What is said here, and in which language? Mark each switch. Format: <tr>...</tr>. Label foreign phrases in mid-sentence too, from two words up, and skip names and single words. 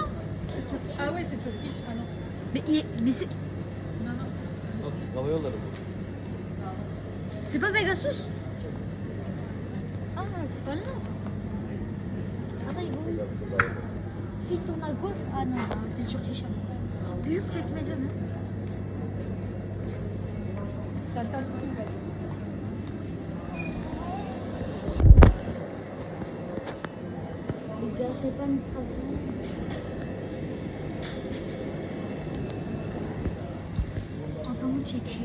<fr>Ah ouais, c'est Turkish. Ah non. Mais c'est. Non. C'est pas Pegasus. Ah, c'est pas là. Attends, il va où? S'il tourne à gauche. Ah non, c'est le Turkish.</fr> <tr>Büyük çekmece mi?</tr> <fr>C'est un tas de trucs. Les gars, c'est pas une problème. Attends, çekiyor.</fr>